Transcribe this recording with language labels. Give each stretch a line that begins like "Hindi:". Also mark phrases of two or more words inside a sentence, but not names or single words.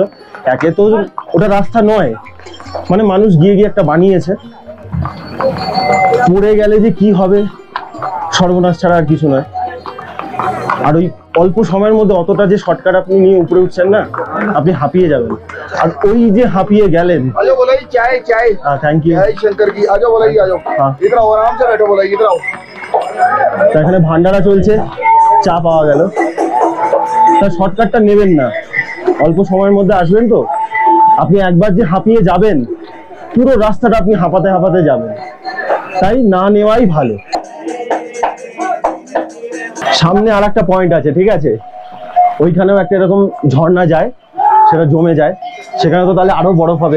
Bangla: একে তো ওটা রাস্তা নয়, মানে মানুষ গিয়ে গিয়ে একটা বানিয়েছে, পড়ে গেলে যে কি হবে সর্বনাশ ছাড়া আর কিছু নয়। আর ওই অল্প সময়ের মধ্যে অতটা যে শর্টকাট আপনি নিয়ে উপরে উঠছেন না, আপনি হাঁপিয়ে যাবেন। আর ওই যে হাঁপিয়ে গেলেন,
Hindi: आजो बोलाई चाय चाय
English: thank you.
Hindi: चाय शंकर की आजो बोलाई आजो हाँ। इधर आओ आराम से बैठो बोलाई इधर आओ।
Bangla: এখানে ভান্ডারা চলছে, চা পাওয়া গেল। তা শর্টকাটটা নেবেন না, অল্প সময়ের মধ্যে আসবেন তো, আপনি একবার যে হাঁপিয়ে যাবেন পুরো রাস্তাটা আপনি হাঁপাতে হাঁপাতে যাবেন, তাই না নেওয়াই ভালো। সামনে আর একটা পয়েন্ট আছে, ঠিক আছে, ওইখানেও একটা এরকম ঝর্ণা যায়, সেটা জমে যায়, সেখানে তো তাহলে আরো বরফ হবে।